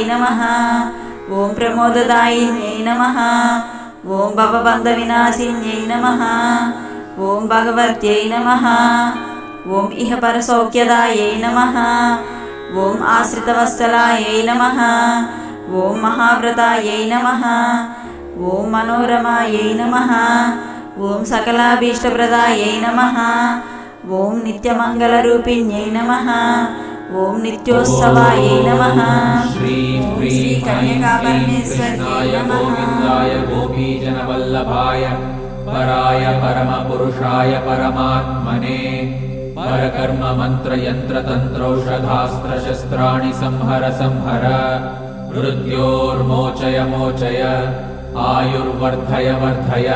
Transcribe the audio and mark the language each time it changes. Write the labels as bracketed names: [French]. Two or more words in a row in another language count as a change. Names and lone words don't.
[Sanskrit] నమః ఓం ప్రమోదదాయిన్యై నమః ఓం భవబంధవినాశిన్యై నమః ఓం భగవత్యై నమః ఓం ఇహ పరసౌఖ్యదాయై నమః ఓం ఆశ్రితవత్సలాయై నమః ఓం మహావ్రతాయై నమః ఓం మనోరమాయై నమః ఓం సకలాభీష్టప్రదాయై నమః ఓం నిత్యమంగళరూపిణ్యై నమః ఓం నిత్యోత్సవాయై నమః श्रीं ह्रीं ऐं क्लीं कृष्णाय गोविन्दाय गोपीजनवल्लभाय पराय परमपुरुषाय परमात्मने परकर्म मन्त्रयन्त्रतन्त्रौषधास्त्रशस्त्राणि संहर संहर मृत्योर्मोचय मोचय आयुर्वर्धय वर्धय